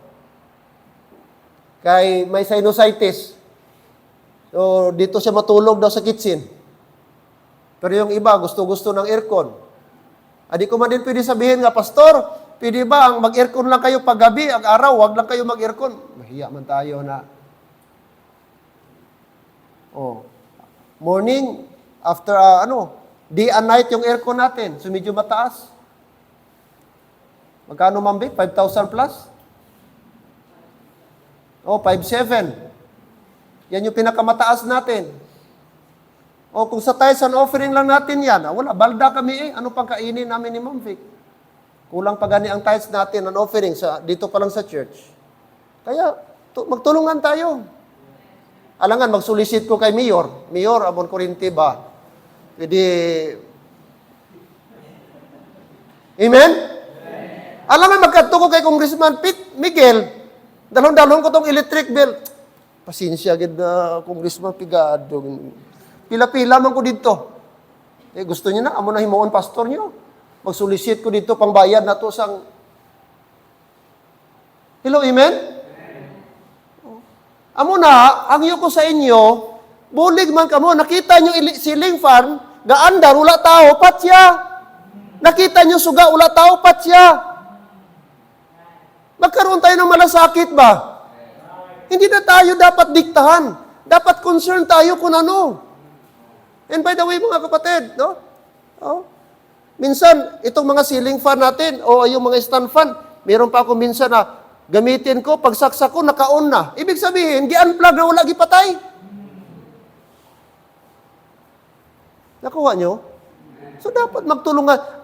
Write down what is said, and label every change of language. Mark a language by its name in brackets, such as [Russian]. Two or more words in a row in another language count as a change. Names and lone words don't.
[Filipino] Kaya may sinusitis. So, dito siya matulog daw sa kitchen. Pero yung iba, gusto-gusto ng aircon. Di ko man din pwede sabihin nga, pastor, pwede ba ang mag-aircon lang kayo paggabi, ang araw, wag lang kayo mag-aircon. Mahiya man tayo na. Morning, after, [English] day and night [Filipino] yung aircon natin. So, medyo mataas. Magkano, Mambi? 5,000 plus? 5,700. Yan yung pinakamataas natin. Kung sa [English] tithes and offering [Filipino] lang natin yan, wala, balda kami ano pang kainin namin ni Ma'am Vic? Kulang pa gani ang tithes natin and offering dito pa lang sa church. Kaya, magtulungan tayo. Alangan, [Hiligaynon] mag-solicit ko kay Mayor. Mayor, Abon Corinti ba? Pwede. Amen? Alangan, magkadto ko kay Congressman Pete Miguel. Dalon-dalon ko tong electric bill. Pasensya, gid na Congressman Pigado. Pila-pila man ko dito. Gusto niyo na, amo na himuon pastor niyo. Mag-solicit ko dito pang bayad na to sang. Hello, amen? Amo na, ang iyo ko sa inyo, bulig man kamo, nakita niyo ceiling fan, gaandar, wala tao, patya. Nakita niyo suga, wala tao, patya. [Filipino] Magkaroon tayo ng malasakit ba? Hindi na tayo dapat diktahan. Dapat concern tayo kung ano. [English] And by the way, [Filipino] mga kapatid, no? Minsan, itong mga ceiling fan natin, o yung mga stand fan, meron pa ako minsan na gamitin ko, pagsaksak ko, naka-on na. [Hiligaynon] Ibig sabihin, gi-unplug na wala gipatay. [Filipino] Nakuha nyo? So dapat magtulungan.